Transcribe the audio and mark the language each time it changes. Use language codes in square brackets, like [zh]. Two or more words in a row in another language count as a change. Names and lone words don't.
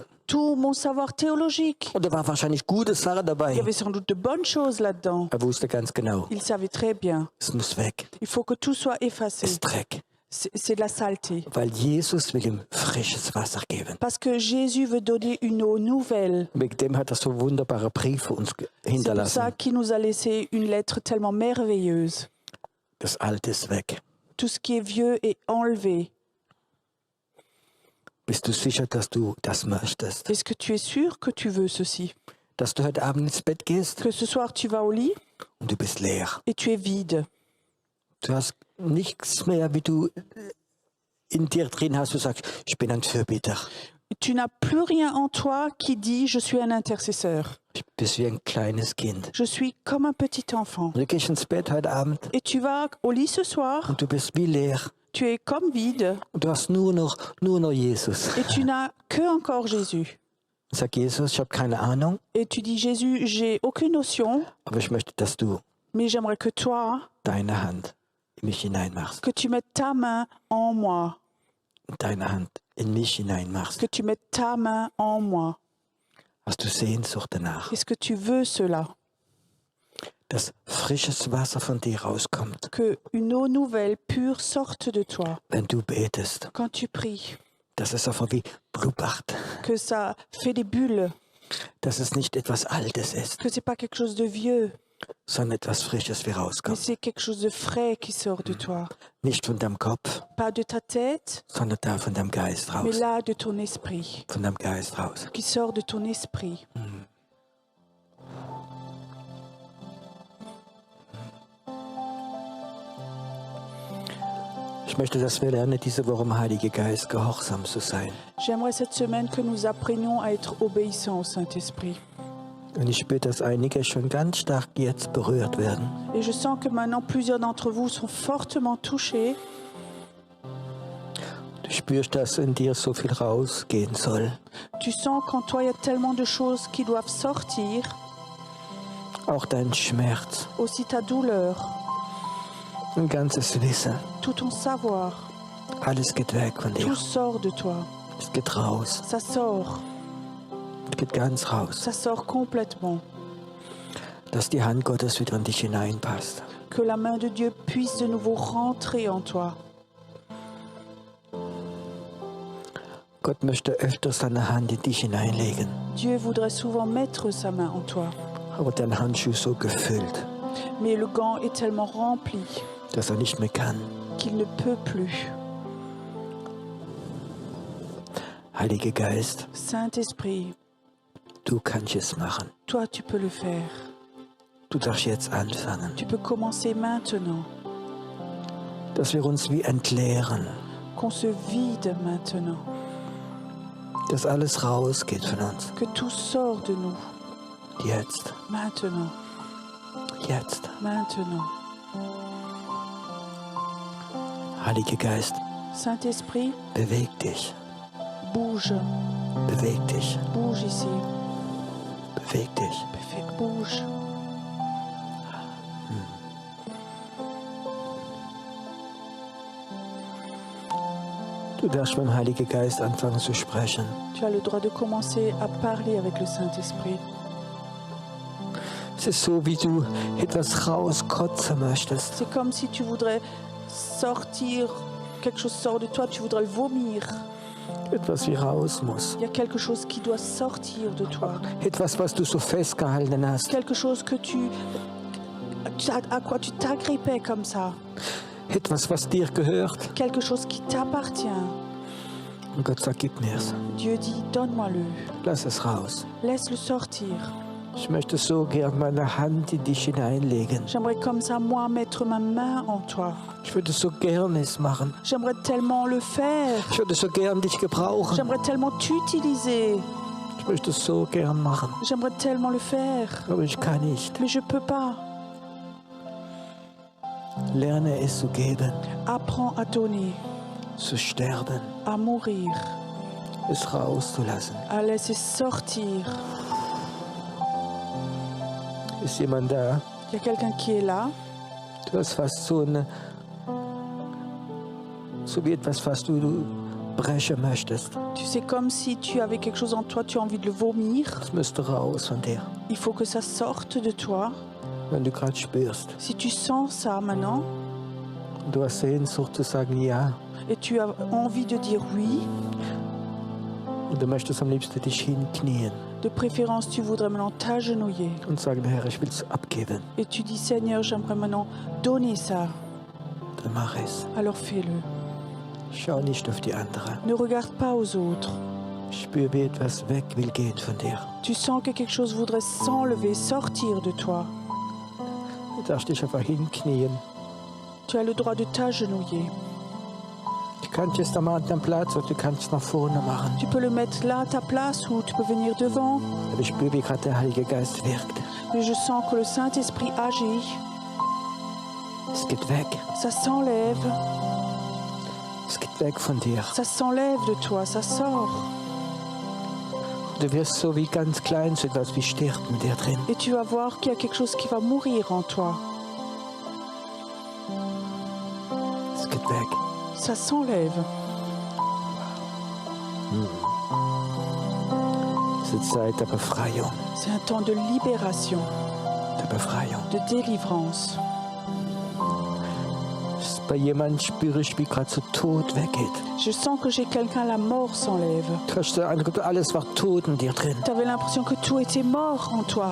[fr] Tout mon savoir théologique. [de] Und da war wahrscheinlich gute Sache [fr] Il y [de] dabei. [fr] avait sans doute de bonnes choses là-dedans. [de] Er wusste ganz genau, [fr] Il savait très bien. [de] es muss weg. [fr] Il faut que tout soit [de] Es [fr] effacé. [de] ist Dreck. [fr] C'est de la saleté. [de] Weil Jesus will ihm frisches Wasser geben. [fr] Parce que Jésus veut donner une eau nouvelle. [de] Wegen dem hat er so wunderbare Briefe uns [fr] C'est pour ça [de] hinterlassen. [fr] qu'il nous a laissé une lettre tellement merveilleuse. [de] Das Alte ist weg. [fr] Tout ce qui est vieux est enlevé. [de] Bist du sicher, dass du das möchtest? [fr] Est-ce que tu es sûr que tu veux ceci? [de] Dass du heute Abend ins Bett gehst [fr] Que ce soir tu vas au lit [de] und du bist leer. [fr] et tu es vide. [de] Du hast nichts mehr, wie du in dir drin hast. Du sagst, ich bin ein Fürbitter. [fr] Tu n'as plus rien en toi qui dit je suis un intercesseur. [de] Ich bist wie ein kleines Kind. [fr] Je suis comme un petit enfant. [de] Und du gehst ins Bett heute Abend [fr] Et tu vas au lit ce soir, [de] und du bist wie leer. [fr] tu es comme vide [de] Und du hast nur noch Jesus. [fr] et tu n'as que encore Jésus. [de] Sag Jesus, ich habe keine Ahnung, [fr] Et tu dis Jésus, j'ai aucune notion, [de] aber ich möchte, dass du [fr] mais j'aimerais que toi, [de] deine Hand in mich hineinmachst. [fr] que tu mettes ta main en moi, [de] Deine Hand in mich hineinmachst. [fr] que tu mettes ta main en moi. [de] Hast du Sehnsucht danach, [fr] Est-ce que tu veux cela? [de] dass frisches Wasser von dir rauskommt, [fr] Que une eau nouvelle, pure sorte de toi [de] wenn du betest. [fr] quand tu pries. [de] Dass es einfach wie blubbert. [fr] Que ça fait des bulles, [de] Dass es nicht etwas Altes ist, [fr] que c'est pas quelque chose de vieux, [de] sondern etwas Frisches wie [fr] mais [de] rauskommt. [fr] c'est quelque chose de frais qui sort de toi. [de] Nicht von deinem Kopf, [fr] Pas de ta tête, [de] sondern da von deinem Geist [fr] mais [de] raus. [fr] là de ton esprit, [de] Von deinem Geist raus. [fr] qui sort de ton esprit. [de] Ich möchte, dass wir lernen, diese Woche im Heiligen Geist gehorsam zu sein. [fr] J'aimerais cette semaine que nous apprenions à être obéissants au Saint-Esprit. [de] Und ich spüre, dass einige schon ganz stark jetzt berührt werden. [fr] Et je sens que maintenant plusieurs d'entre vous sont fortement touchés. [de] Du spürst, dass in dir so viel rausgehen soll. [fr] Tu sens qu'en toi il y a tellement de choses qui doivent sortir, [de] Auch dein Schmerz, [fr] aussi ta douleur, [de] ein ganzes Wissen. [fr] tout ton savoir, [de] Alles geht weg von dir. [fr] tout sort de toi. [de] Es geht raus. [fr] Ça sort, [de] Es geht ganz raus. [fr] ça sort complètement. [de] Dass die Hand Gottes wieder in dich hineinpasst. [fr] Que la main de Dieu puisse de nouveau rentrer en toi. [de] Gott möchte öfter seine Hand in dich hineinlegen. [fr] Dieu voudrait souvent mettre sa main en toi, [de] Aber dein Handschuh ist so gefüllt, [fr] mais le gant est tellement rempli [de] dass er nicht mehr kann. [fr] qu'il ne peut plus. [de] Heiliger Geist, [fr] Saint-Esprit, [de] du kannst es machen. [fr] toi tu peux le faire. [de] Du darfst jetzt anfangen. [fr] Tu peux commencer maintenant, [de] Dass wir uns wie entleeren. [fr] qu'on se vide maintenant, [de] Dass alles rausgeht von uns. [fr] que tout sort de nous, [de] Jetzt. [fr] maintenant, [de] Jetzt. [fr] maintenant. [de] Heiliger Geist, [fr] Saint-Esprit, [de] beweg dich. [fr] bouge, [de] Beweg dich. [fr] bouge ici, [de] Beweg dich. [fr] bouge. [de] Du darfst mit dem Heiligen Geist anfangen zu sprechen. [fr] Tu as le droit de commencer à parler avec le Saint-Esprit. [de] Es ist so, wie du etwas rauskotzen möchtest. [fr] C'est comme si tu voudrais sortir, quelque chose sort de toi, tu voudrais le vomir. [de] Etwas wie raus muss. [fr] Il y a quelque chose qui doit sortir de toi. [de] Etwas, was du so festgehalten hast. [fr] Quelque chose que à quoi tu t'agrippais comme ça. [de] Etwas, was dir gehört. [fr] Quelque chose qui t'appartient. [de] Und Gott sagt, gib mir's. [fr] Dieu dit, donne-moi-le. [de] Lass es raus. [fr] Laisse-le sortir. [de] Ich möchte so gern meine Hand in dich hineinlegen. [fr] J'aimerais comme ça, moi, mettre ma main en toi. [de] Ich würde so gern es machen. [fr] J'aimerais tellement le faire. [de] Ich würde so gern dich gebrauchen. [fr] J'aimerais tellement t'utiliser. [de] Ich möchte es so gern machen. [fr] J'aimerais tellement le faire. [de] Aber ich kann nicht. [fr] Mais je peux pas. [de] Lerne es zu geben, [fr] Apprends à donner, [de] zu sterben, [fr] à mourir, [de] es rauszulassen. [fr] à laisser sortir. [de] Ist jemand da? [fr] Il y a quelqu'un qui est là. [de] Du hast fast so wie etwas, was du brechen möchtest. [fr] Tu sais, comme si tu avais quelque chose en toi, tu as envie de le vomir. [de] Das müsste raus von dir. [fr] Il faut que ça sorte de toi. [de] Wenn du gerade spürst. [fr] Si tu sens ça maintenant [de] Und du hast Sehnsucht zu sagen Ja. [fr] et tu as envie de dire oui, [de] Und du möchtest am liebsten dich hinknien [fr] de préférence tu voudrais maintenant t'agenouiller [de] und sagen, Herr, ich will es abgeben. [fr] et tu dis Seigneur, j'aimerais maintenant donner ça. [de] Dann mach es. [fr] Alors fais-le. [de] Schau nicht auf die anderen. [fr] Ne regarde pas aux autres. [de] Spür, wie etwas weg will gehen von dir. [fr] Tu sens que quelque chose voudrait s'enlever, sortir de toi. [de] Du darfst dich einfach hinknien. [fr] Tu as le droit de t'agenouiller. [de] Du kannst es am anderen Platz oder du kannst es nach vorne machen. [fr] Tu peux le mettre là à ta place ou tu peux venir devant. [de] Aber ich spüre, wie gerade der Heilige Geist wirkt. [fr] Mais je sens que le Saint-Esprit agit. [de] Es geht weg. [fr] Ça s'enlève. [de] Es geht weg von dir. [fr] Ça s'enlève de toi, ça sort. [de] Du wirst so wie ganz klein, so etwas wie stirbt in dir drin. [fr] Et tu vas voir qu'il y a quelque chose qui va mourir en toi. [de] Es geht weg. [fr] Ça s'enlève. [de] Es ist Zeit der Befreiung. [fr] C'est un temps de libération, [de] Der Befreiung. [fr] de délivrance. [de] Bei jemandem spüre ich, wie gerade so Tod weggeht. [fr] Je sens que j'ai quelqu'un, la mort s'enlève. [de] Du hast so Eindruck, alles war tot in dir drin. [fr] Tu avais l'impression que tout était mort en toi.